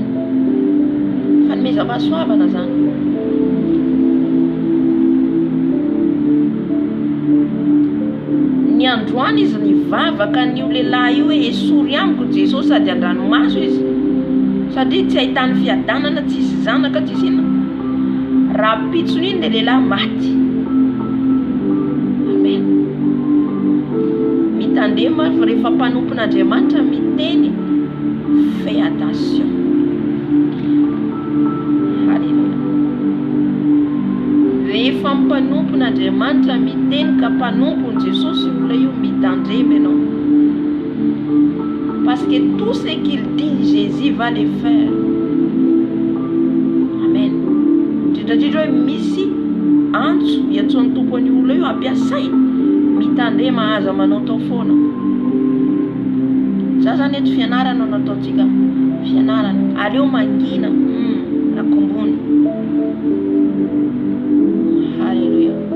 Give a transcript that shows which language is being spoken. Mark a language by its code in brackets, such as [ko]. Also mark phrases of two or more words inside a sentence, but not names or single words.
[mg] Fanomezam-pahasoavana zany. Ny androany izy nivavaka an'io lehilahy io hoe esory amiko Jesosy sady an-dranomaso izy. Satria tsy ahitany fiadanana, tsisy zanaka, tsisy inona. Raha pitsony iny le lehilahy maty. Amen. Mitandrema rehefa mpanompon'Andriamanitra miteny, [fr] fais attention. [mg] Halleluja. Rehefa mpanompon'Andriamanitra miteny ka mpanompony Jesosy olona io, mitandrema ianao. [fr] Parce que tout ce qu'il dit, Jésus va le faire. [mg] Amen. Indrindra hoe misy antso iatsony tompony olona io ampiasainy, mitandrema aza manao tao foana. Za zany eto fianarana nataontsika fianarana. Aleo mangina akombony. Halleluja.